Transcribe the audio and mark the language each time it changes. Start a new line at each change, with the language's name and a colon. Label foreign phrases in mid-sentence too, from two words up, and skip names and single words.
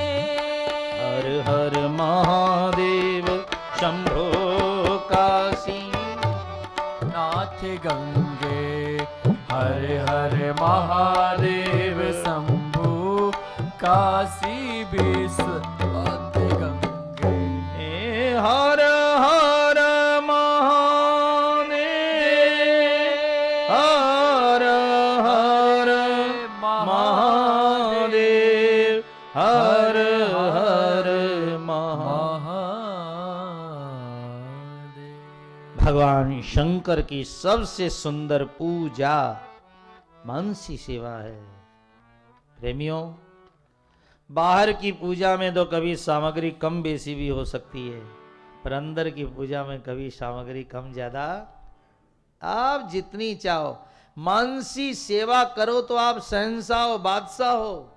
Hindi: हर हर महादेव शंभो काशी नाथ गंगे। हर हर महादेव शंभु काशी विश्वनाथ गंगे। हर हर महादेव हर हर महादेव हर हर महादेव। भगवान शंकर की सबसे सुंदर पूजा मानसी सेवा है। प्रेमियों, बाहर की पूजा में तो कभी सामग्री कम बेसी भी हो सकती है, पर अंदर की पूजा में कभी सामग्री कम ज्यादा, आप जितनी चाहो मानसी सेवा करो तो आप शहंशाह हो, बादशाह हो।